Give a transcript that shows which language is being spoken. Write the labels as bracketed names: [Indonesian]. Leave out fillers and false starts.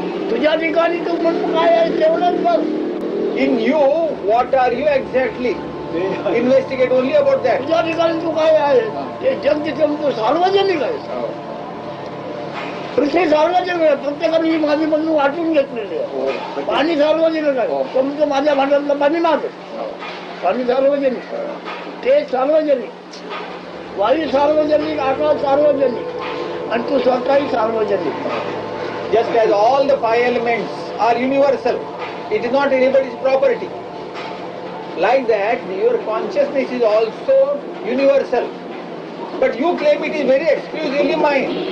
[Marathi] तुझ्या ठिकाणी तू म्हणतो काय आहे तेवढंच बघ. [English] In you, what are you exactly? Investigate only about that. [Marathi] तुझ्या ठिकाणी तू काय आहे ते जग तिथे तू सार्वजनिक आहे. पृथ्वी सार्वजनिक आहे, प्रत्येकाने ही माझी म्हणून वाटून घेतलेली आहे. पाणी सार्वजनिक आहे, तुमचं माझ्या भांड्यातलं पाणी माग पाणी सार्वजनिक, ते सार्वजनिक, वायू सार्वजनिक, आकाश सार्वजनिक आणि तू स्वतःही सार्वजनिक. [English] Just as all the five elements are universal, it is not anybody's property. Like that, your consciousness is also universal. But you claim it is very exclusively mine.